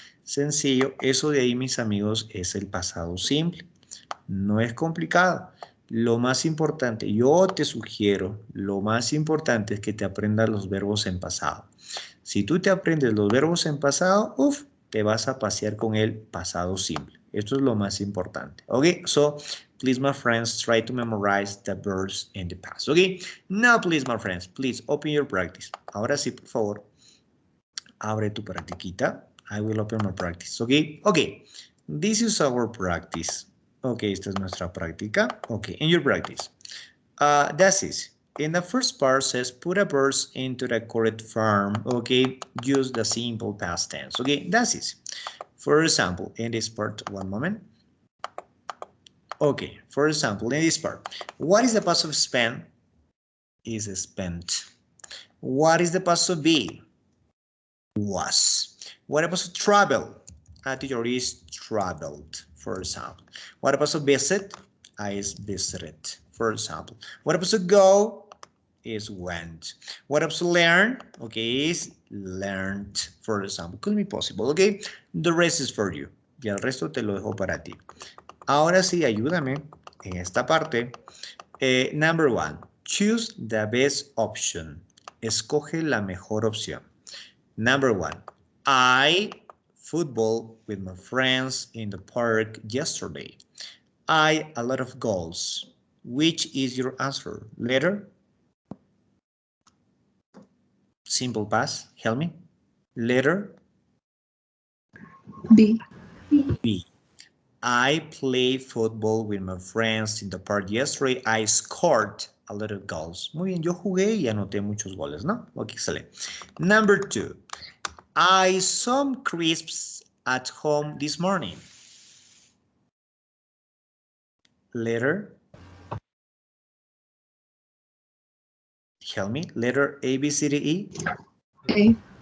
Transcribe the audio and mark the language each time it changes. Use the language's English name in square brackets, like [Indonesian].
[Spanish] Sencillo, eso de ahí, mis amigos, es el pasado simple. No es complicado. Lo más importante, yo te sugiero, lo más importante es que te aprendas los verbos en pasado. Si tú te aprendes los verbos en pasado, te vas a pasear con el pasado simple. Esto es lo más importante. [English] Ok, so please, my friends, try to memorize the verbs in the past. Ok, now please, my friends, please open your practice. [Spanish] Ahora sí, por favor, abre tu practiquita. [English] I will open my practice, okay? Okay, this is our practice. [Spanish] Okay, esta es nuestra práctica. [English] Okay, in your practice. That's it. In the first part says, put a verb into the correct form, okay? Use the simple past tense, okay? That's it. For example, in this part, one moment. Okay, for example, in this part, what is the past of spend? Is spent. What is the past of be? Was. What about to travel? Teacher is traveled, for example. What about to visit? Is visited, for example. What about to go? Is went. What about to learn? Okay, is learned, for example. Could be possible, okay? The rest is for you. [Spanish] Y el resto te lo dejo para ti. Ahora sí, ayúdame en esta parte. [English] Number 1. Choose the best option. [Spanish] Escoge la mejor opción. [English] Number 1, I football with my friends in the park yesterday. I a lot of goals. Which is your answer? Letter? Simple past, help me. Letter? B. B. I played football with my friends in the park yesterday. I scored a lot of goals. [Spanish] Muy bien, yo jugué y anoté muchos goles, ¿no? [English] Ok, [Spanish] excelente. [English] Number 2. I saw some crisps at home this morning. Letter? Help me. Letter A, B, C, D, E. A.